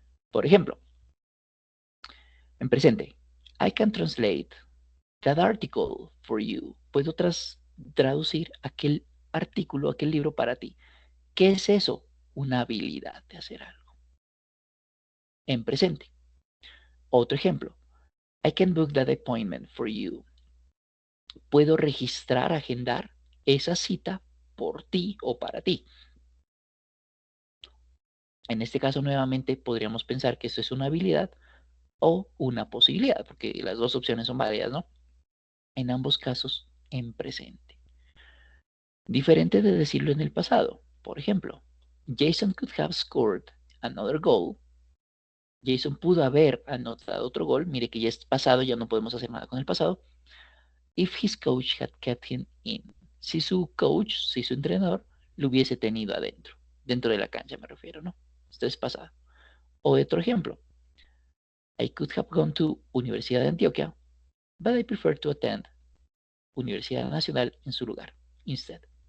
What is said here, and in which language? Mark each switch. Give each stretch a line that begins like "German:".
Spanish: Por ejemplo, en presente,
English: I can translate that article for you.
Spanish: Puedo traducir aquel artículo, aquel libro para ti. ¿Qué es eso? Una habilidad de hacer algo. En presente. Otro ejemplo.
English: I can book that appointment for you.
Spanish: Puedo registrar, agendar esa cita por ti o para ti. En este caso, nuevamente, podríamos pensar que esto es una habilidad o una posibilidad, porque las dos opciones son válidas, ¿no? En ambos casos, en presente. Diferente de decirlo en el pasado. Por ejemplo,
English: Jason could have scored another goal.
Spanish: Jason pudo haber anotado otro gol. Mire que ya es pasado, ya no podemos hacer nada con el pasado.
English: If his coach had kept him in.
Spanish: Si su coach, si su entrenador, lo hubiese tenido adentro. Dentro de la cancha me refiero, ¿no? Esto es pasado. O otro ejemplo.
English: I could have gone to Universidad de Antioquia, but I prefer to attend Universidad Nacional
Spanish: en su lugar.
English: Instead.